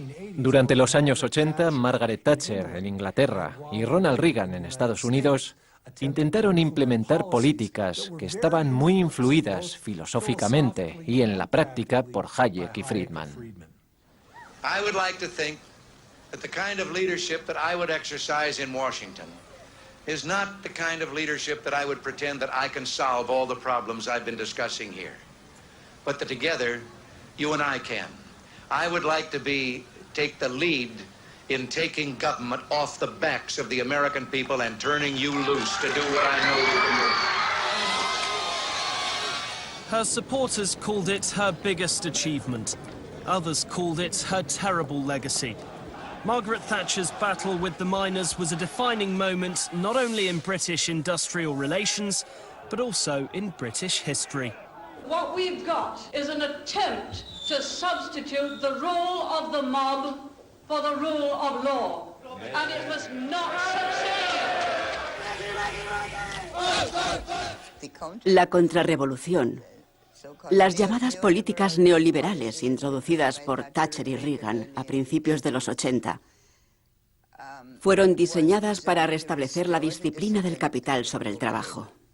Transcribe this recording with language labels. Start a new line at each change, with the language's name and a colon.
Spanish: Durante los años 80, Margaret Thatcher en Inglaterra y Ronald Reagan en Estados Unidos intentaron implementar políticas que estaban muy influidas filosóficamente y en la práctica por Hayek y Friedman.
English: I would like to think that the kind of leadership that I would exercise in Washington is not the kind of leadership that I would pretend that I can solve all the problems I've been discussing here, but that together you and I can. I would like to take the lead in taking government off the backs of the American people and turning you loose to do what I know you can do. Her supporters called it her biggest achievement. Others called it her terrible legacy. Margaret Thatcher's battle with the miners was a defining moment not only in British industrial relations, but also in British history. What we've got is an attempt to substitute the rule of the mob for the rule of law, and it must not succeed.
Spanish: La contrarrevolución, las llamadas políticas neoliberales introducidas por Thatcher y Reagan a principios de los 80, fueron diseñadas para restablecer la disciplina del capital sobre el trabajo.